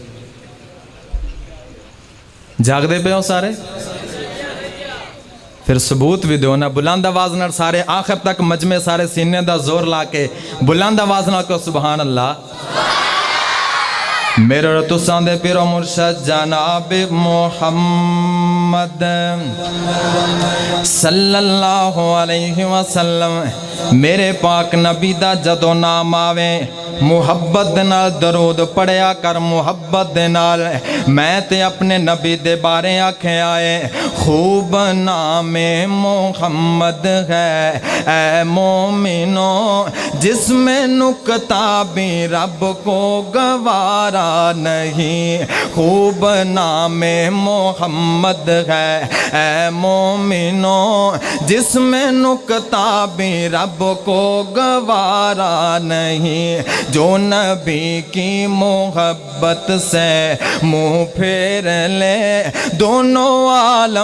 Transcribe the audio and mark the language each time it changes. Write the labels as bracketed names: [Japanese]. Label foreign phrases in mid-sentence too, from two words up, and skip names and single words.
[Punjabi] جاگدے پے ہو سارے پھر ثبوت وی دو نا بلند آواز نال سارے آخر تک مجمعے سارے سینے دا زور لا کے بلند آواز نال کو [Arabic] سبحان الله [Punjabi] میرے تساں دے پیر و مرشد جناب محمد [Arabic] صلى الله عليه وسلم [Punjabi] میرے پاک نبی دا جدوں نام آوے محبت دے نال درود پڑھیا کر محبت دے نال میں تے اپنے نبی دے بارے آکھیا ہے [Urdu] خوب نام محمد ہے اے مومنو جس میں نقطہ بھی رب کو گوارا نہیں خوب نام محمد ہے اے مومنو جس میں نقطہ بھی رب کو گوارا نہیں جو نبی کی محبت سے منہ پھیر لے دونوں عالم